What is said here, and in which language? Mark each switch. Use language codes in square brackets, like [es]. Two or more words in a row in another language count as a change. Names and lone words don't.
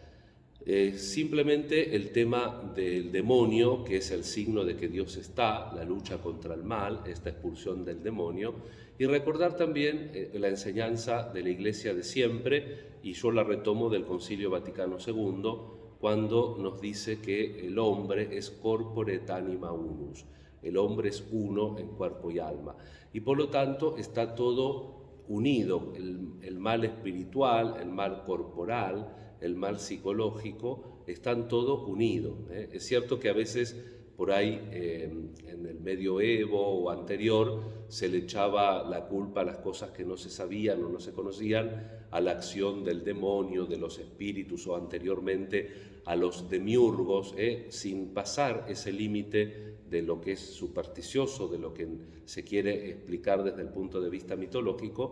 [es] Simplemente el tema del demonio, que es el signo de que Dios está, la lucha contra el mal, esta expulsión del demonio, y recordar también la enseñanza de la Iglesia de siempre, y yo la retomo del Concilio Vaticano II, cuando nos dice que el hombre es [la] corpore et anima unus, [es] el hombre es uno en cuerpo y alma, y por lo tanto está todo unido, el mal espiritual, el mal corporal, el mal psicológico, están todos unidos. Es cierto que a veces por ahí en el medioevo o anterior se le echaba la culpa a las cosas que no se sabían o no se conocían, a la acción del demonio, de los espíritus, o anteriormente a los demiurgos, sin pasar ese límite de lo que es supersticioso, de lo que se quiere explicar desde el punto de vista mitológico.